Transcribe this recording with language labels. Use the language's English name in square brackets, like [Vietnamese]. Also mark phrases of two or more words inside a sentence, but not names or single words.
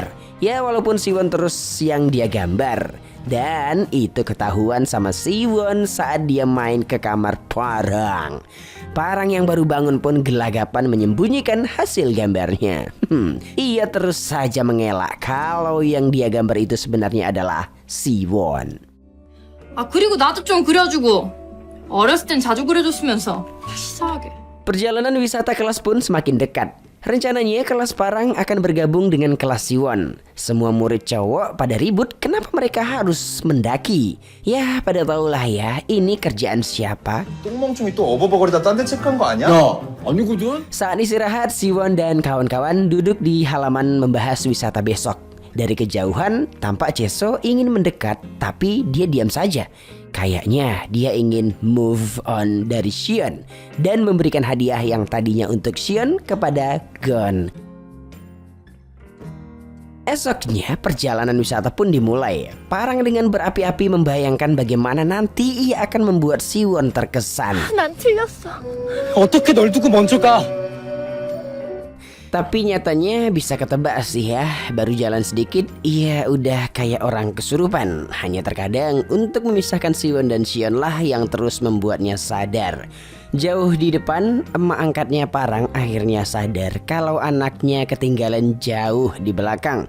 [Indonesian] Ya walaupun Siwon terus yang dia gambar. Dan itu ketahuan sama Siwon saat dia main ke kamar Parang. Parang yang baru bangun pun gelagapan menyembunyikan hasil gambarnya. Ia terus saja mengelak kalau yang dia gambar itu sebenarnya adalah Siwon. [Korean] 아, 그리고 나도 좀 그려주고. 어렸을 땐 자주 그려줬으면서. 치사하게. [Indonesian] Perjalanan wisata kelas pun semakin dekat. Rencananya kelas Parang akan bergabung dengan kelas Siwon. Semua murid cowok pada ribut kenapa mereka harus mendaki. Ya pada tahulah ya, ini kerjaan siapa. [Korean] 똥멍충이 또 어버버거리다 딴 데 체크한 거 아니야? 아니거든? [Indonesian] Saat istirahat, Siwon dan kawan-kawan duduk di halaman membahas wisata besok. Dari kejauhan, tampak Cheso ingin mendekat, tapi dia diam saja. Kayaknya dia ingin [English] move on [Indonesian] dari Sion dan memberikan hadiah yang tadinya untuk Sion kepada Gon. Esoknya perjalanan wisata pun dimulai. Parang dengan berapi-api membayangkan bagaimana nanti ia akan membuat Siwon terkesan. [Korean] 난 틀렸어. 어떻게 널 두고 먼저 가? [Indonesian] Tapi nyatanya bisa ketebak sih ya. Baru jalan sedikit ia udah kayak orang kesurupan. Hanya terkadang untuk memisahkan Siwon dan Sion lah yang terus membuatnya sadar. Jauh di depan, emak angkatnya Parang akhirnya sadar kalau anaknya ketinggalan jauh di belakang.